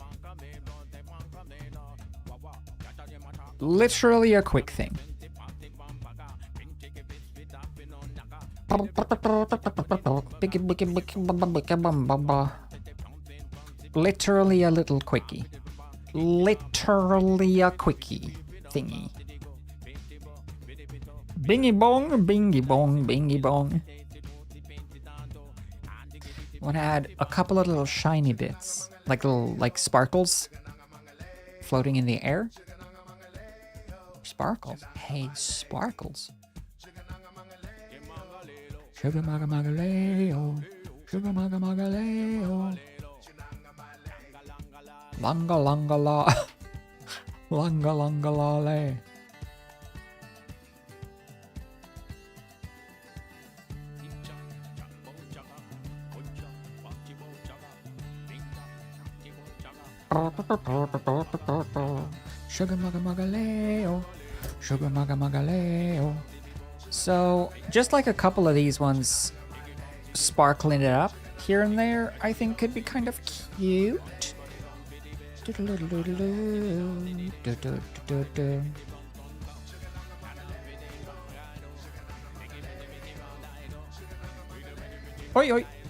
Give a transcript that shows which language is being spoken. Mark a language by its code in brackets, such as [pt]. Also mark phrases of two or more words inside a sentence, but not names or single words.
[en] Literally a quick thing. Literally a little quickie. Literally a quickie thingy. Bingy bong, bingy bong, bingy bong. I want to add a couple of little shiny bits, like sparkles floating in the air. Sparkles? Hey, sparkles. Sugar maga magaleo. Sugar maga magaleo. Langa langa la. Langa langa la le. Sugar maga magaleo. Sugar maga magaleo. So, just like a couple of these ones, sparkling it up here and there, I think could be kind of cute. do, do, do, do. Oi, oi.